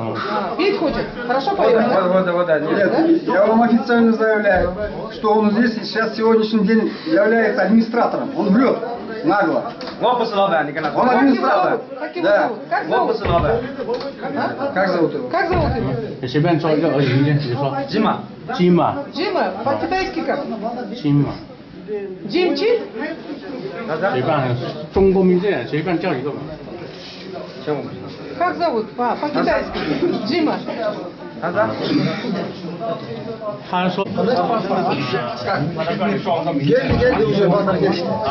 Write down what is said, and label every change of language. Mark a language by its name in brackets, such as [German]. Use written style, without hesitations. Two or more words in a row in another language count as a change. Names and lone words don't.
[Russian] Петь хочет? Хорошо поет, да? Нет, я вам официально заявляю, что он здесь сейчас сегодняшний день является администратором. Он врет нагло. Он администратор. Как его зовут? Как зовут его? Как зовут его? [Chinese] 随便说一个而已，你说。Джима. [Russian] Джима, по-китайски как? Джима. Джим Чин? [Chinese] 随便，中国名字随便叫一个。 [Russian] Как зовут? По-китайски. Джима. [Chinese] 他说。 [Kyrgyz] Geldi уже балдар келишти.